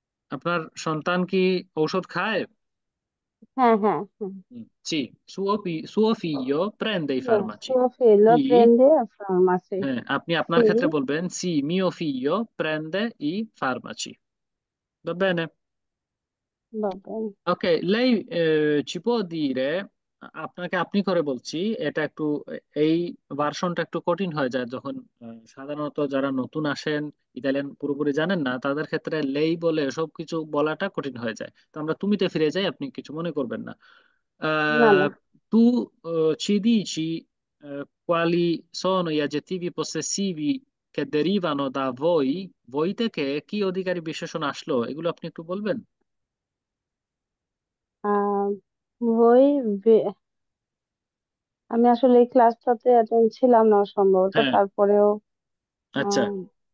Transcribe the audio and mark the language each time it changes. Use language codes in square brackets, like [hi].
[bn] আপনার সন্তান কি ঔষধ খায়? হ্যাঁ, হ্যাঁ, হ্যাঁ। [it] Sì, suo figlio prende i farmaci. Suo figlio Sì, prende a farmaci. [bn] আপনি আপনার [it] Sì, [bn] ক্ষেত্রে বলবেন, [it] sì, mio figlio prende i farmaci. Va bene? va bene. Ok, lei ci può dire, [bn] আপনাকে আপনি করে বলছি, এটা একটু, এই ভার্সনটা একটু কঠিন হয়ে যায় যখন সাধারণত যারা নতুন আসেন, ইতালিয়ান পুরোপুরি জানেন না, তাদের ক্ষেত্রে লেই বলে সবকিছু বলাটা কঠিন হয়ে যায়। তো আমরা তুমিতে ফিরে যাই, আপনি কিছু মনে করবেন না। [it] No, no. Tu ci dici quali sono gli aggettivi possessivi che derivano da voi? [bn] voi থেকে কি অধিকারী বিশেষণ আসলো, এগুলো আপনি একটু বলবেন? আহ, বই বে- আমি আসলে এই ক্লাসটাতে অ্যাটেন্ড ছিলাম না সম্ভবত, হ্যাঁ, তারপরেও আচ্ছা, আহ,